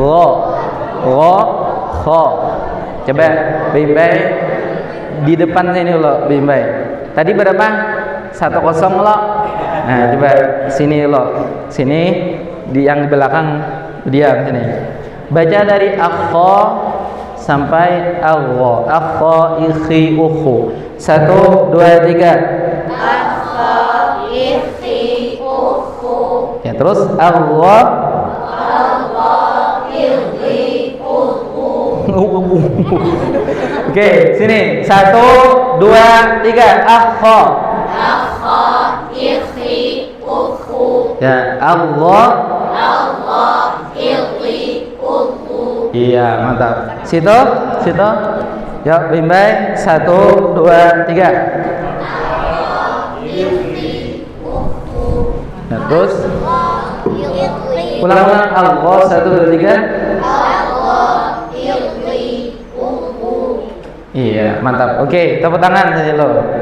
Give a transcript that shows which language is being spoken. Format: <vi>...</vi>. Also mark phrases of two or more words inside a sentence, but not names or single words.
<id>coba Bimbai di depan sini lo Bimbai tadi berapa 1-0 lo nah coba sini lo sini di yang di belakang diam sini baca dari akha sampai Allah</id> <ar>أَخَ إِخِ أُخُ</ar> <id>1 2 3</id> <ar>أَخَ إِخِ أُخُ</ar> <id>ya terus Allah</id> <ar>إِخِ أُخُ</ar> <id>oke sini 1 2 3 akha</id> <ar>إِخِ أُخُ</ar> <id>ya Allah</id> <ar>إِخِ أُخُ</ar> <id>iya mantap situ ya Bimbai 1 2 3 nah terus ulang Allah 1 2 3 iya mantap oke tepuk tangan sini lo</id>